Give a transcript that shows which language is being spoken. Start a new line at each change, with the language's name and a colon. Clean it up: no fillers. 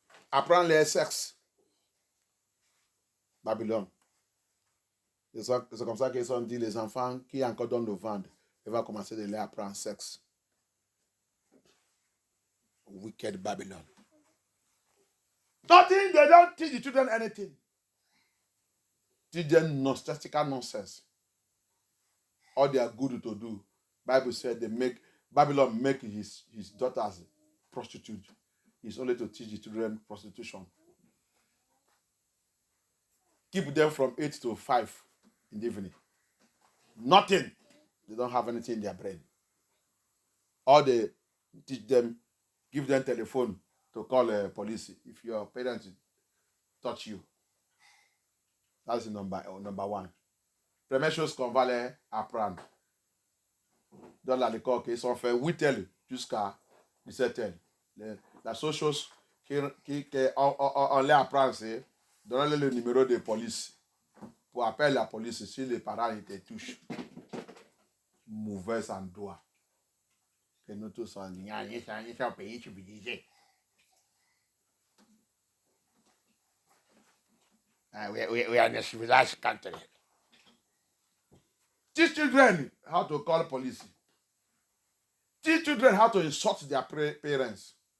French: Apprendre les sexes. Babylone. C'est comme ça qu'ils ont dit les enfants qui encore donnent le ventre. Il va commencer de les apprendre sexe.
English: Wicked Babylon. Nothing, they don't teach the children anything. Teach them nonsensical nonsense. All they are good to do. Bible said Babylon make his daughters prostitute. It's only to teach the children prostitution. Keep them from 8 to 5 in the evening. Nothing. They don't have anything in their brain. All they teach them, give them telephone to call police if your parents touch you. That's number one.
French: Première chose qu'on va les apprendre dans l'école, qu'ils sont fait 8h jusqu'à 17h. La seule chose qu'on les apprend, c'est donner le numéro de police pour appeler la police si les parents te touchent. Mauvais endroit. Que nous tous on dit, ils sont pays civilisé.
English: We are in a civilized country. Teach children how to call police. Teach children how to insult their parents.